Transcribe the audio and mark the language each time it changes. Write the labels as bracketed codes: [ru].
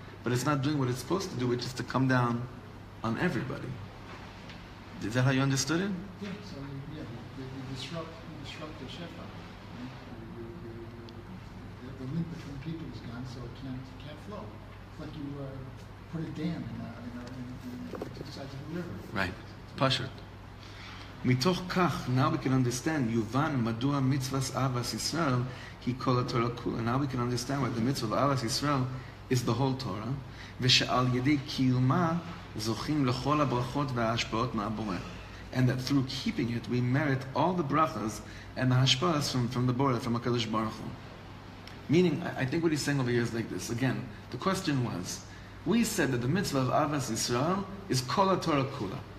[en] But it's not doing what it's supposed to do, which is to come down on everybody. Is that how you understood it? Yeah, so you disrupt the shefa. Right? The link between people is gone, so it can't flow. It's like you put a dam in two sides of the river. Right. Pashut. [he] מתוך כך, [en] now we can understand, [he] יובן מדוע מצוות אהבת ישראל היא כל התורה כולה. [en] Now we can understand why the mitzvah of אהבת ישראל is the whole Torah, [he] ושעל ידי קיומה זוכים לכל הברכות וההשפעות מהבורא. [en] And that through keeping it, we merit all the brachas and the hashpahas from the Boreh, from HaKadosh Baruch Hu. Meaning, I think what he's saying over here is like this. Again, the question was, we said that the mitzvah of Avas Yisrael is kol Torah kula.